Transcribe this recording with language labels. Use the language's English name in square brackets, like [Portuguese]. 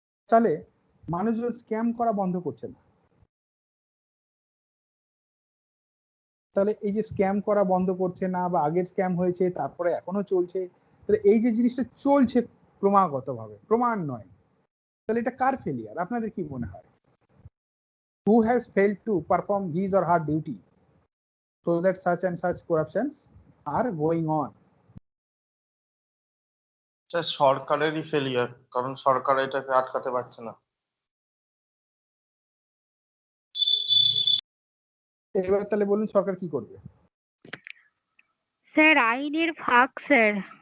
[Bangla] তাহলে মানুষজন স্ক্যাম করা বন্ধ করছে না। তাহলে এই যে স্ক্যাম করা বন্ধ করছে না, বা আগের স্ক্যাম হয়েছে তারপরে এখনো চলছে, তাহলে এই যে জিনিসটা চলছে ক্রমাগত ভাবে, প্রমাণ নয়, তাহলে এটা কার ফেলিয়ার আপনাদের কি মনে হয়? [English] Who has failed to perform his or her duty so that such and such corruptions are going on? [Bangla] সরকারেরই failure, কারণ সরকার এটাকে আটকাতে পারছে না। এবার তাহলে বলুন সরকার কি করবে? স্যার আইনের ফাঁক স্যার।